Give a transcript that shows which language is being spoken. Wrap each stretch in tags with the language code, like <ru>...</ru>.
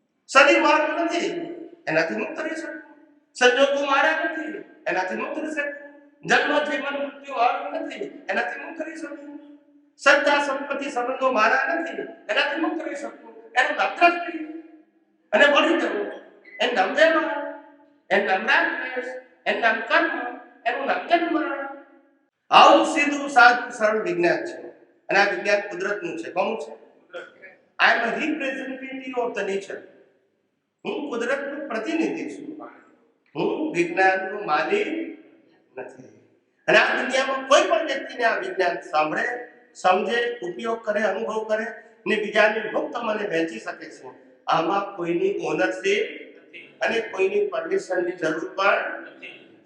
<gu>શરીર મારું નથી એનાથી મુક્ત રહી શકું, સંજોગો મારા નથી એનાથી મુક્ત રહી શકું, જન્મ જીવન મૃત્યુ મારું નથી એનાથી મુક્ત રહી શકું, સત્તા સંપત્તિ સંબંધો મારા નથી એનાથી મુક્ત રહી શકું, એનું નામ દ્રષ્ટિ. અને ભણી જવું એનું નામ વ્યવહાર, એનું નામ રાગદ્વેષ, એનું નામ કર્મ, એનું નામ જન્મ. આવું સીધું સાદું સરળ વિજ્ઞાન છે અને આ વિજ્ઞાન કુદરતનું છે. કોનું છે?</gu> <en>I am a representative of the nature.</en> <gu>હું કુદરતનું પ્રતિનિધિ છું, હું વિજ્ઞાનનો માલિક નથી. અને આ દુનિયામાં કોઈ પણ વ્યક્તિને આ વિજ્ઞાન સાંભળે, સમજે, ઉપયોગ કરે, અનુભવ કરે ને બીજાને મુક્ત મને વહેંચી શકે છે. આમાં કોઈની ઓનરશિપ અને કોઈની પરમિશનની જરૂર પણ નથી.</gu>